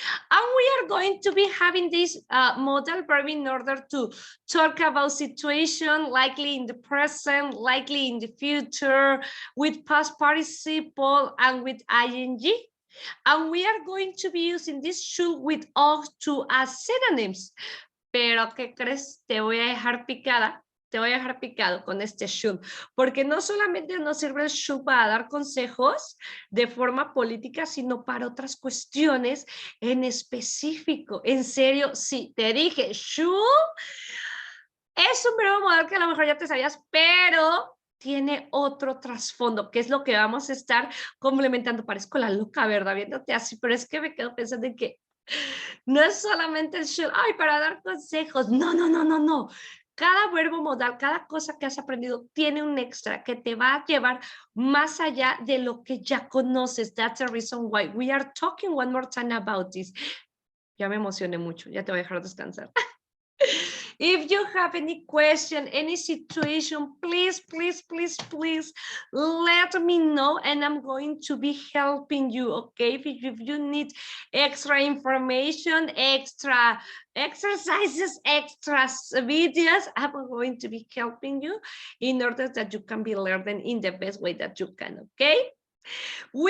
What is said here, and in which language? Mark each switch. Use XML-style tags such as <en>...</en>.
<en>And we are going to be having this modal verb in order to talk about situation, likely in the present, likely in the future, with past participle and with ing. And we are going to be using this should with ought to as synonyms.</en> <es>Pero, ¿qué crees? Te voy a dejar picada. Te voy a dejar picado con este should, porque no solamente nos sirve el should para dar consejos de forma política, sino para otras cuestiones en específico. En serio, sí, te dije, should es un verbo modal que a lo mejor ya te sabías, pero tiene otro trasfondo, que es lo que vamos a estar complementando. Parezco la loca, ¿verdad? Viéndote así, pero es que me quedo pensando en que no es solamente el should, ay, para dar consejos. No, no, no, no, no. Cada verbo modal, cada cosa que has aprendido tiene un extra que te va a llevar más allá de lo que ya conoces.</es> <en>That's the reason why we are talking one more time about this.</en> <es>Ya me emocioné mucho, ya te voy a dejar descansar.</es> <en>If you have any question, any situation, please, please, please, please let me know and I'm going to be helping you, okay? If you need extra information, extra exercises, extra videos, I'm going to be helping you in order that you can be learning in the best way that you can, okay? Wish you a wonderful day and I will see you soon.</en>